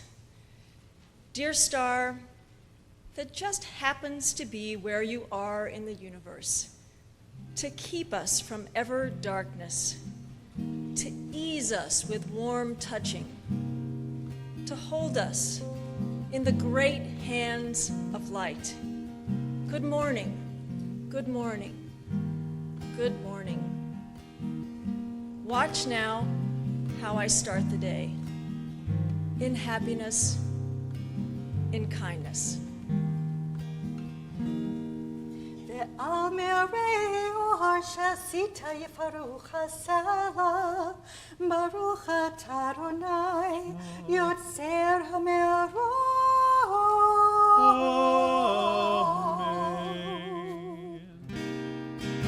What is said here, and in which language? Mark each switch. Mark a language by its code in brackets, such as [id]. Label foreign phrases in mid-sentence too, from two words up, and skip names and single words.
[en] Dear star, that just happens to be where you are in the universe, to keep us from ever darkness, to ease us with warm touching, to hold us in the great hands of light. Good morning, good morning, good morning. Watch now how I start the day, in happiness, in kindness. [he] ועל מאורי אור שעשית יפארוך סלה, ברוך אתה ה׳ יוצר המאורות.